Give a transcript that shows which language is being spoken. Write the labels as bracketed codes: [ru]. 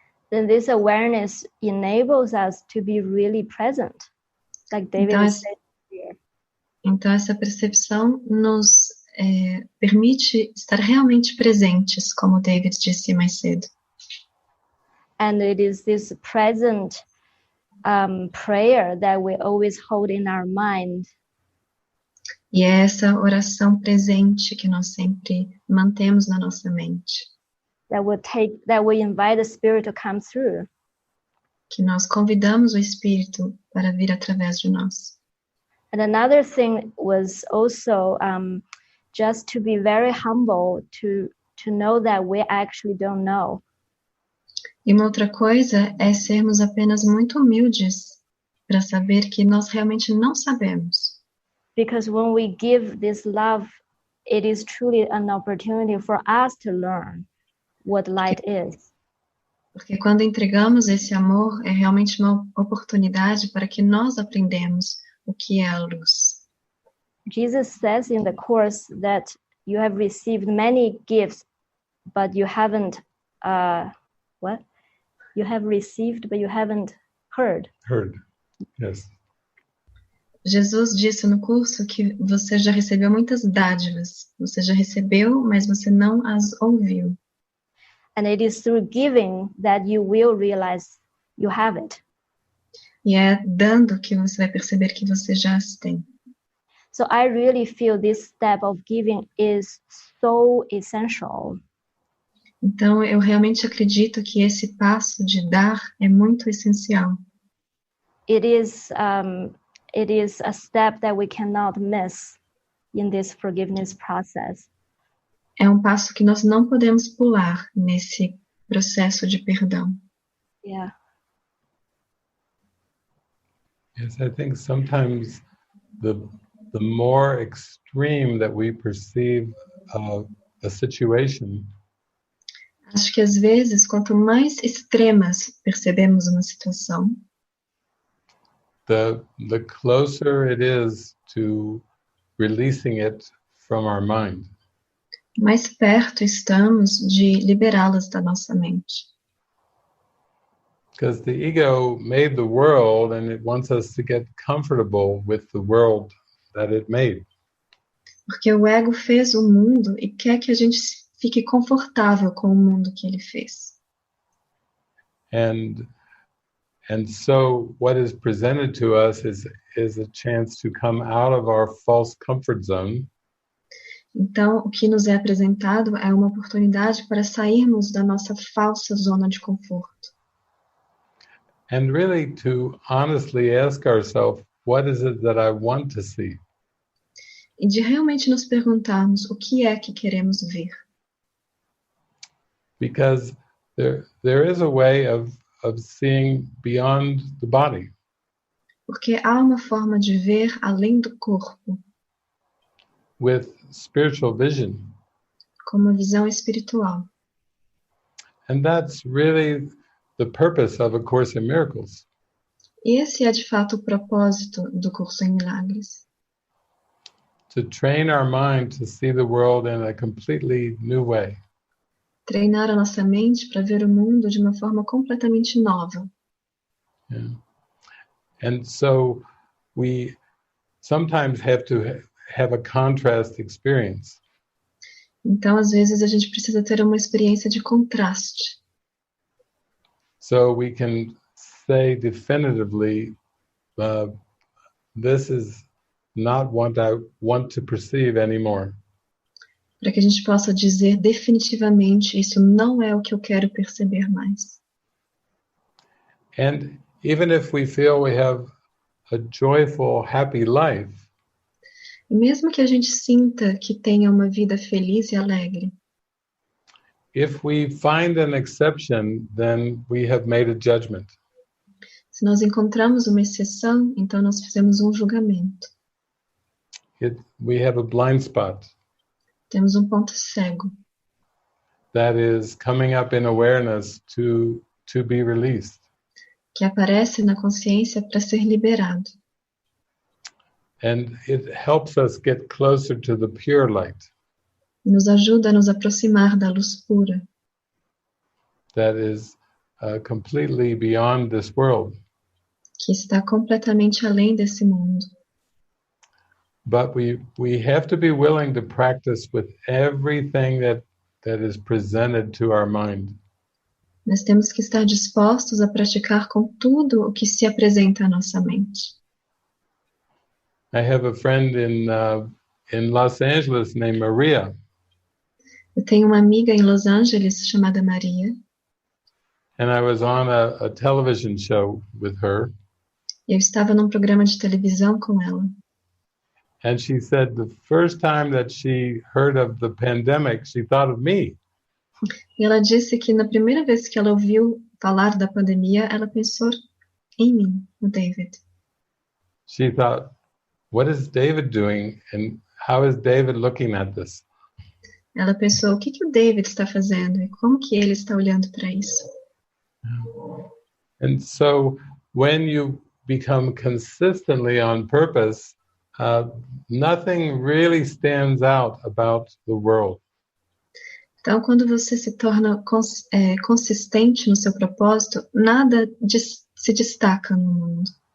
[en] then this awareness enables us to be really present, like David was saying here. [pt] Então essa percepção nos permite estar realmente presentes, como David disse mais cedo. [en] And it is this present prayer that we always hold in our mind. [pt] E é essa oração presente que nós sempre mantemos na nossa mente. [en] That we invite the Spirit to come through. [pt] Que nós convidamos o Espírito para vir através de nós. [en] And another thing was also just to be very humble to know that we actually don't know. [pt] E uma outra coisa é sermos apenas muito humildes para saber que nós realmente não sabemos. [en] Because when we give this love, it is truly an opportunity for us to learn what light is. [pt] Porque quando entregamos esse amor, é realmente uma oportunidade para que nós aprendamos o que é a luz. [en] Jesus says in the Course that you have received many gifts, but you haven't, You have received, but you haven't heard. Heard, yes. [pt] Jesus disse no curso que você já recebeu muitas dádivas. Você já recebeu, mas você não as ouviu. [en] And it is through giving that you will realize you have it. [pt] E é dando que você vai perceber que você já as tem. [en] So I really feel this step of giving is so essential. [pt] Então, eu realmente acredito que esse passo de dar é muito essencial. [en] It is a step that we cannot miss in this forgiveness process. [pt] É um passo que nós não podemos pular nesse processo de perdão. [en] Yeah. Yes, I think sometimes the more extreme that we perceive a situation, [pt] acho que às vezes, quanto mais extremas percebemos uma situação, [en] the closer it is to releasing it from our mind. [pt] Mais perto estamos de liberá-las da nossa mente. [en] Because the ego made the world and it wants us to get comfortable with the world that it made. [pt] Porque o ego fez o mundo e quer que a gente fique confortável com o mundo que ele fez. [en] And so what is presented to us is a chance to come out of our false comfort zone. [pt] Então, o que nos é apresentado é uma oportunidade para sairmos da nossa falsa zona de conforto. [en] And really to honestly ask ourselves, what is it that I want to see? [pt] E de realmente nos perguntarmos o que é que queremos ver. [en] Because there is a way of seeing beyond the body. [pt] Porque há uma forma de ver além do corpo. [en] With spiritual vision. [pt] Com uma visão espiritual. [en] And that's really the purpose of A Course in Miracles. [pt] Esse é de fato o propósito do Curso em Milagres. [en] To train our mind to see the world in a completely new way. [pt] Treinar a nossa mente para ver o mundo de uma forma completamente nova. [en] Yeah. And so we sometimes have to have a contrast experience. [pt] Então, às vezes, a gente precisa ter uma experiência de contraste. [en] So we can say definitively, this is not what I want to perceive anymore. [pt] Para que a gente possa dizer definitivamente, isso não é o que eu quero perceber mais. [en] And even if we feel we have a joyful, happy life, [pt] e mesmo que a gente sinta que tenha uma vida feliz e alegre, [en] if we find an exception, then we have made a judgment. [pt] Se nós encontramos uma exceção, então nós fizemos um julgamento. [en] We have a blind spot [pt] Temos um ponto cego, [en] that is coming up in awareness to be released. [pt] que aparece na consciência para ser liberado. [en] And it helps us get closer to the pure light [pt] Nos ajuda a nos aproximar da luz pura, [en] that is completely beyond this world. [pt] que está completamente além desse mundo. [en] But we have to be willing to practice with everything that is presented to our mind. [pt] Nós temos que estar dispostos a praticar com tudo o que se apresenta à nossa mente. [en] I have a friend in Los Angeles named Maria, [pt] Eu tenho uma amiga em Los Angeles chamada Maria, [en] and I was on a television show with her, [pt] e eu estava num programa de televisão com ela. [en] and she said the first time that she heard of the pandemic, she thought of me. [pt] E ela disse que na primeira vez que ela ouviu falar da pandemia, ela pensou em mim, no David. [en] She thought, what is David doing, and how is David looking at this? [pt] Ela pensou, o que o David está fazendo e como que ele está olhando para isso? [en] And so when you become consistently on purpose, nothing really stands out about the world. [pt] Então, quando você se torna consistente no seu propósito, nada se destaca no mundo.